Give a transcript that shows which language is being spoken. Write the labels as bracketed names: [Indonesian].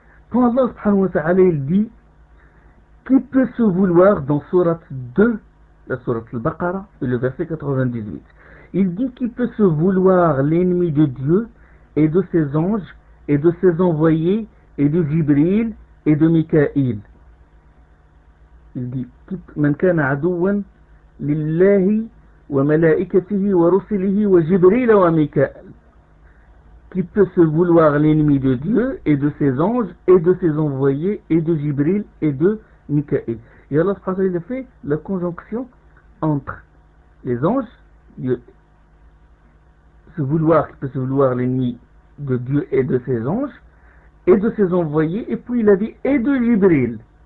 [French] Quand Allah subhanahu wa ta'ala, il dit, qui peut se vouloir dans sourate 2, la sourate al-Baqarah, le verset 98. Il dit qui peut se vouloir l'ennemi de Dieu et de ses anges et de ses envoyés et de Jibril et de Mikaïl. Il dit [Arabic] من كان عدوا لله وملائكته ورسله وجبريل وميكائيل. [French] Qui peut se vouloir l'ennemi de Dieu et de ses anges et de ses envoyés et de Jibril et de Mikaïl. Et Allah subhanahu fait la conjonction entre les anges, Dieu, se vouloir, qui peut se vouloir l'ennemi de Dieu et de ses anges, et de ses envoyés, et puis il a dit, et de Jibril.